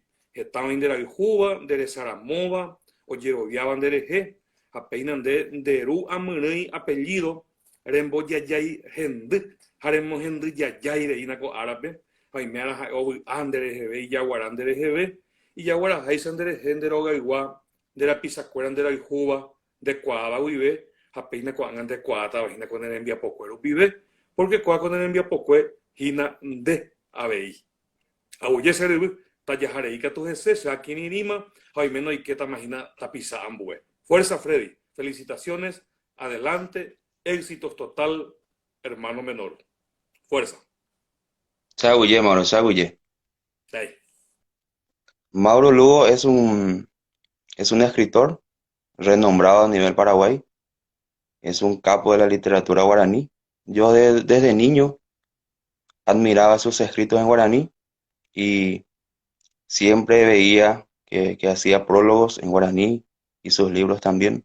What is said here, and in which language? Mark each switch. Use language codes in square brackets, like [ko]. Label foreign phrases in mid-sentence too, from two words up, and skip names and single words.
[gn] Hetãva nderayhúva, nderecharamóva, ojeroviáva nderehe ha péina nderu amyrỹi apellido rembojajái hendy ha remohendyjajái ko árape ha oiméra ha'e ovy'a ndereheve ijaguara ndereheve ijaguaraháicha nderehe nderogaygua nderapichakuéra nderayhúva ndekuaáva guive ha péina ko'ág̃a ndekuaátava hína ko nerembiapokue rupive porque ko'áko nerembiapokue hína nde avei. Aguyje che ryvy tajaharei katu hese che akirirĩma ha oiméno oikétama hína tapicha ambue. [es] Fuerza, Freddy. Felicitaciones. Adelante. Éxitos total, hermano menor. Fuerza. [gn] Chaguye, Mauro, chaguye. Hey. [es] Mauro Lugo es un escritor renombrado a nivel Paraguay. Es un capo de la literatura guaraní. Yo desde niño admiraba sus escritos en guaraní y siempre veía que hacía prólogos en guaraní y sus libros también.